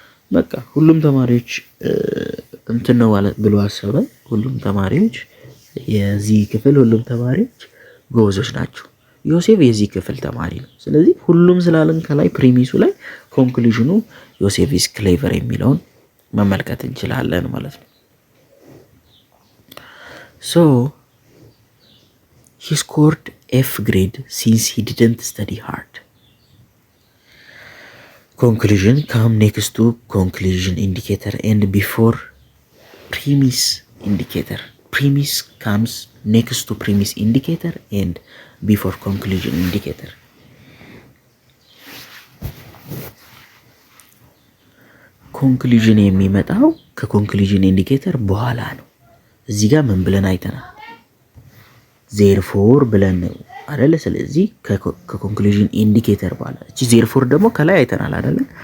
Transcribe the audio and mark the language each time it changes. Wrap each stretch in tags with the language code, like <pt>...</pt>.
<am>በቃ ሁሉም ተማሪዎች እንትን ነው ብሎ አሰበ። ሁሉም ተማሪዎች የዚህ ክፍል ሁሉም ተማሪዎች ጎበዞች ናቸው። ዮሴፍ የዚህ ክፍል ተማሪ ነው። ስለዚህ ሁሉም ስላለን ከላይ ፕሪሚሱ ላይ ኮንክሉዥኑ</am> <en>ዮሴፍ ኢዝ ክሌቨር</en> <am>የሚለውን መመልከት እንችላለን ማለት ነው።</am> <en>So he scored F grade since he didn't study hard. Conclusion come next to conclusion indicator and before premise indicator. Premise comes next to premise indicator and before conclusion indicator.</en> <am>ኮንክሉዥን የሚመጣው ከኮንክሉዥን ኢንዲኬተር በኋላ ነው። እዚህ ጋር ምን ብለን አይተናል? ዜርፎር ብለን ነው አይደለ? ስለዚህ ከኮንክሉዥን ኢንዲኬተር በኋላ እቺ ዜርፎር ደግሞ ከላይ አይተናል አይደለ?</am>